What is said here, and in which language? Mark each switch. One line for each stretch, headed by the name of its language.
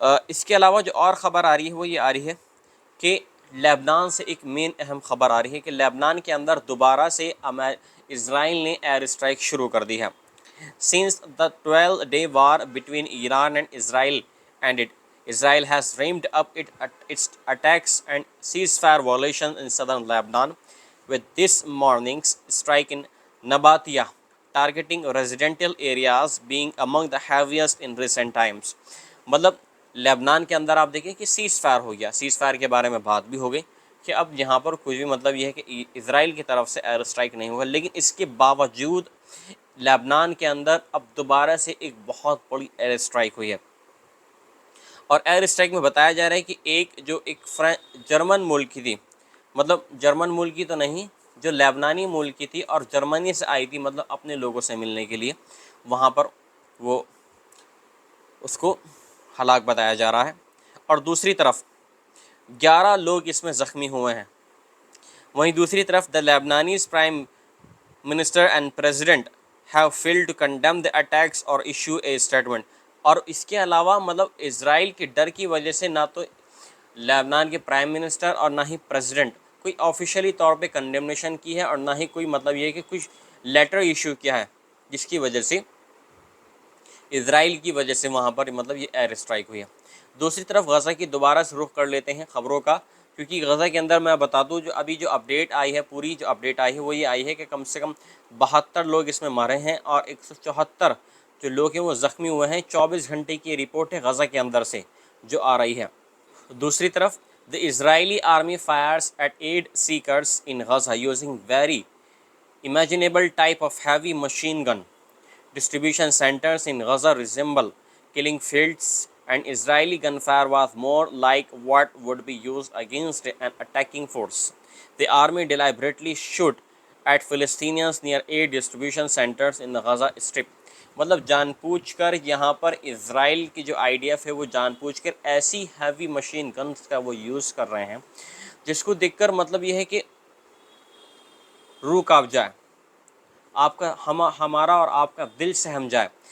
Hindi: इसके अलावा जो और ख़बर आ रही है वो ये आ रही है कि लेबनान से एक मेन अहम ख़बर आ रही है कि लेबनान के अंदर दोबारा से इज़राइल ने एयर स्ट्राइक शुरू कर दी है।
English: Since the 12-day war between Iran and Israel ended, Israel has ramped up its attacks and ceasefire violations in southern Lebanon, with this morning's strike in Nabatia targeting residential areas being among the heaviest in recent times।
Hindi: मतलब Lebanon के अंदर आप देखिए कि seize fire हो गया, seize fire के बारे में बात भी हो गई कि अब यहाँ पर कुछ भी मतलब ये है कि इज़राइल की तरफ से एयर स्ट्राइक नहीं होगा, लेकिन इसके बावजूद लेबनान के अंदर अब दोबारा से एक बहुत बड़ी एयर स्ट्राइक हुई है। और एयर स्ट्राइक में बताया जा रहा है कि एक जर्मन मुल्क की थी, मतलब जर्मन मुल्क की तो नहीं, जो लेबनानी मुल्क की थी और जर्मनी से आई थी, मतलब अपने लोगों से मिलने के लिए, वहाँ पर वो उसको हलाक बताया जा रहा है। और दूसरी तरफ 11 लोग इसमें ज़ख्मी हुए हैं। वहीं दूसरी तरफ
English: The Lebanese prime minister and president have failed to condemn the attacks or issue a statement।
Hindi: और इसके अलावा मतलब इज़राइल के डर की वजह से ना तो लेबनान के प्राइम मिनिस्टर और ना ही प्रेसिडेंट कोई ऑफिशियली तौर पे कंडेमनेशन की है, और ना ही कोई मतलब ये है कि कुछ लेटर इशू किया है, जिसकी वजह से इज़राइल की वजह से वहाँ पर मतलब ये एयर स्ट्राइक हुई है। दूसरी तरफ गज़ा की दोबारा से रुख कर लेते हैं ख़बरों का, क्योंकि गज़ा के अंदर मैं बता दूँ, जो अभी जो अपडेट आई है, पूरी जो अपडेट आई है वो ये आई है कि कम से कम 72 लोग इसमें मरे हैं और 174 जो लोग हैं वो ज़ख्मी हुए हैं। 24 घंटे की रिपोर्ट है गज़ा के अंदर से जो आ रही है। दूसरी तरफ
English: The Israeli army fires at aid seekers in Gaza using very imaginable type of heavy machine gun। Distribution centers in Gaza resemble killing fields, and Israeli gunfire was more like what would be used against an attacking force। The army deliberately shoot at Palestinians near aid distribution centers in the Gaza Strip।
Hindi: मतलब जानबूझकर यहाँ पर Israel की जो IDF है वो जानबूझकर ऐसी हैवी मशीन गन्स का वो यूज़ कर रहे हैं जिसको देखकर मतलब ये है कि रूह कांप जाए, आपका हमारा और आपका दिल सहम जाए।